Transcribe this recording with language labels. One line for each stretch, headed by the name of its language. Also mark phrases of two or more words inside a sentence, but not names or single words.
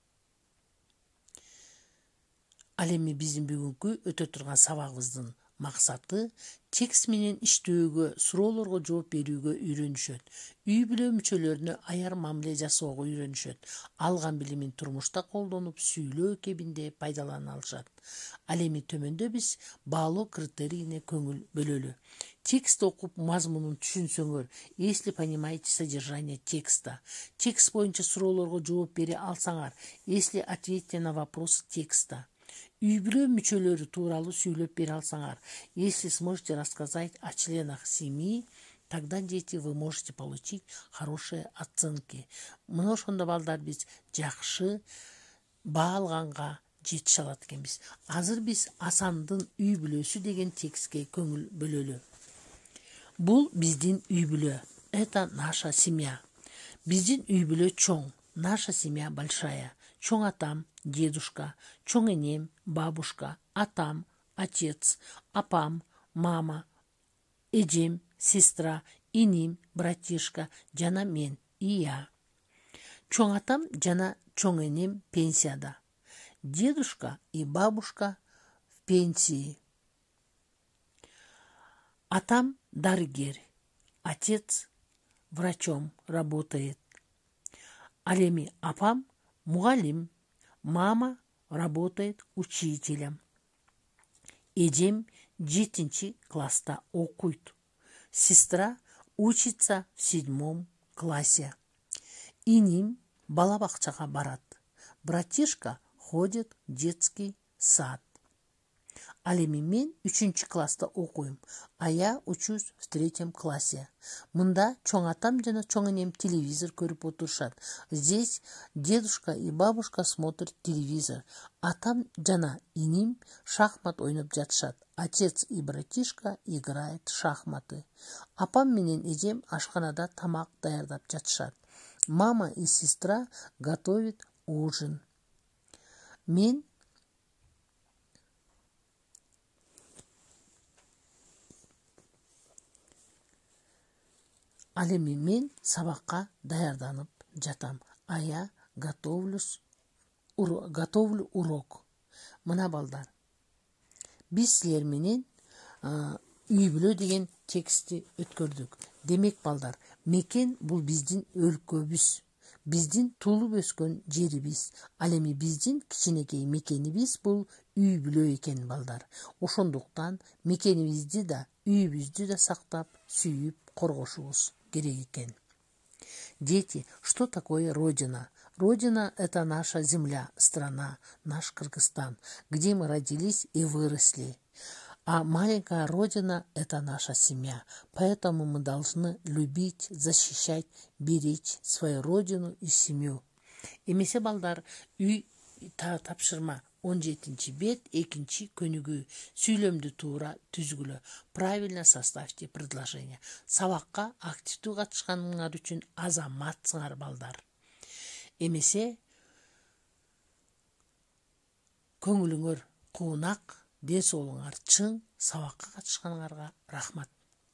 Kyrgyz: Ал эми биздин бүгүнкү өтө турган сабагыбыздын максаты текст менен иштөөгө, суроолорго жооп берүүгө үйрөнүшөт. Үй бүлө мүчөлөрүнө аяр мамиле жасоого үйрөнүшөт. Алган билимин турмушта колдонуп, сүйлөө кебинде пайдалана алышат. Ал эми төмөндө биз баалоо критерийине көңүл бөлөлү. Текст окуп мазмунун түшүнсөңөр,
Russian: если понимаете содержание текста.
Kyrgyz: Текст боюнча суроолорго жооп бере алсаңар,
Russian: если ответьте на вопросы текста.
Kyrgyz: Үй бүлө мүчөлөрү тууралуу сүйлөп бере алсаңар,
Russian: если сможете рассказать о членах семьи, тогда, дети, вы можете получить хорошие оценки.
Kyrgyz: Мына ошондо балдар биз жакшы баа алганга жетише алат экенбиз. Азыр биз Асандын үй бүлөсү деген текстке көңүл бөлөлү. Бул биздин үй бүлө.
Russian: Это наша семья.
Kyrgyz: Биздин үй бүлө чоң.
Russian: Наша семья большая.
Kyrgyz: Чоң атам, дедушка, чоң энем, бабушка, атам, отец, апам, мама, эжем, сестра, иним, братишка, жана мен,
Russian: и я.
Kyrgyz: Чоң атам жана чоң энем пенсияда.
Russian: Дедушка и бабушка в пенсии.
Kyrgyz: Атам дарыгер,
Russian: отец врачом работает.
Kyrgyz: Ал эми апам мугалим,
Russian: мама работает учителем.
Kyrgyz: Эжем 7 класста окуйт.
Russian: Сестра учится в 7 классе.
Kyrgyz: Иним бала бакчага барат.
Russian: Братишка ходит в детский сад.
Kyrgyz: Ал эми мен 3 класста окуйм,
Russian: а я учусь в 3 классе.
Kyrgyz: Мында чоң атам жана чоң энем телевизор көрүп отурушат.
Russian: Здесь дедушка и бабушка смотрят телевизор.
Kyrgyz: Атам жана иним шахмат ойноп жатышат.
Russian: Отец и братишка играет в шахматы.
Kyrgyz: Апам менен эжем ашканада тамак даярдап жатышат.
Russian: Мама и сестра готовят ужин.
Kyrgyz: Мен Ал эми мен сабакка даярданып жатам.
Russian: А я готовлю урок.
Kyrgyz: Мына балдар. Биз силер менен үй бүлө деген текстти өткөрдүк. Демек балдар, мекен бул биздин өлкөбүз. Биздин туулуп өскөн жерибиз. Ал эми биздин кичинекей мекенибиз бул үй бүлө экен балдар. Ошондуктан мекенибизди да, үйүбүздү да сактап, сүйүп, коргошубуз керек экен.
Russian: Дети, что такое Родина? Родина – это наша земля, страна, наш Кыргызстан, где мы родились и выросли. А маленькая Родина – это наша семья. Поэтому мы должны любить, защищать, беречь свою Родину и семью.
Kyrgyz: Эмесе балдар, үй тапшырма 17 бет, 2 көнүгүү. Сүйлөмдү туура түзгүлө.
Russian: Правильно составьте предложение.
Kyrgyz: Сабакка активдүү катышканыңар үчүн азаматсыңар балдар. Эмесе көңүлүңөр куунак, ден соолугуңар чың, сабакка катышканыңарга рахмат.